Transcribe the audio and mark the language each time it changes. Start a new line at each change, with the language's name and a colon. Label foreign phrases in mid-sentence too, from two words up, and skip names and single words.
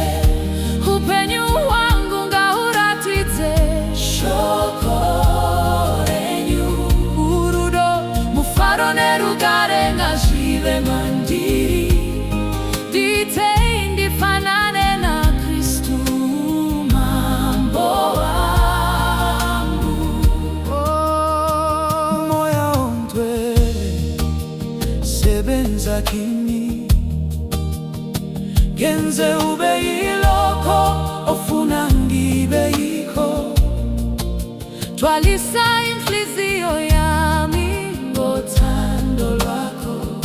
Shona: Upenyu wangu ngauratidze shoko renyu. Urudo, mufaro nerugare ngazvive mandiri. Ditei ndifanane na Kristu mambo wangu.
Zulu: Oh, moya ontwele sebenza kimi genze ube iloko ofuna ngibe yikho. Twalisa inhliziyo yami ngothando lwakho.